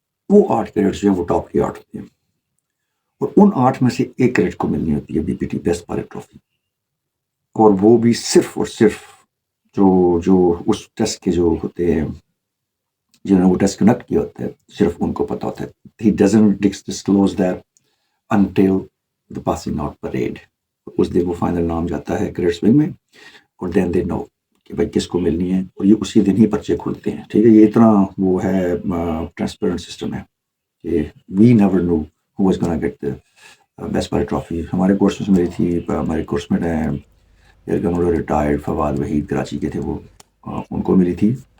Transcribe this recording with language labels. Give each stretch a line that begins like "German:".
Urdu: وہ 8 کیڈٹس جو ہیں وہ ٹاپ کے 8 ہوتے ہیں, اور ان 8 میں سے 1 کیڈٹ کو ملنی ہوتی ہے BPT بیسٹ پائلٹ ٹرافی. اور وہ بھی صرف اور صرف جو اس ٹیسٹ کے جو ہوتے ہیں جنہوں نے وہ ٹیسٹ کنڈکٹ کیا ہوتا ہے صرف ان کو پتہ ہوتا ہے.
English: He doesn't disclose that until the passing out parade.
Urdu: اس دن وہ فائنل نام جاتا ہے کریڈٹس ونگ میں, اور
English: then they know
Urdu: کہ بھائی کس کو ملنی ہے, اور یہ اسی دن ہی پرچے کھلتے ہیں. ٹھیک ہے, یہ اتنا وہ ہے ٹرانسپیرنٹ سسٹم ہے کہ
English: We never know who was gonna get best pilot trophy.
Urdu: ہمارے کورس میں میری تھی, ہمارے کورس میں year commander retired Fawad Waheed Karachi کے تھے, وہ ان کو ملی تھی.